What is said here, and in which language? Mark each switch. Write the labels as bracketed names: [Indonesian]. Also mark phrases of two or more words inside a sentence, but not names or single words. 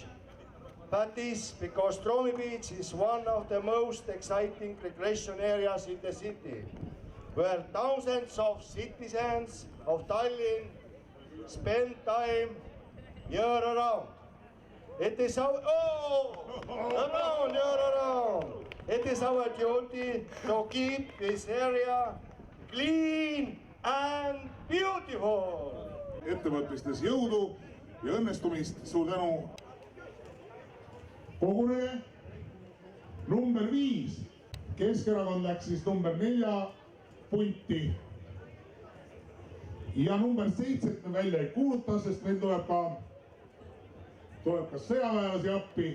[English] That is because Stroomi beach is one of the most exciting recreation areas in the city, where thousands of citizens of Tallinn spend time year-round. It is our It is our duty to keep this area clean and beautiful. [Estonian] Ettevõtmistes jõudu ja õnnestumist. Suur tänu. Kogune number 5. Keskerakond läks siis number 4 punti. Ja number 7 me välja ei kuuluta, sest meil tuleb ka sõjaväelasi appi.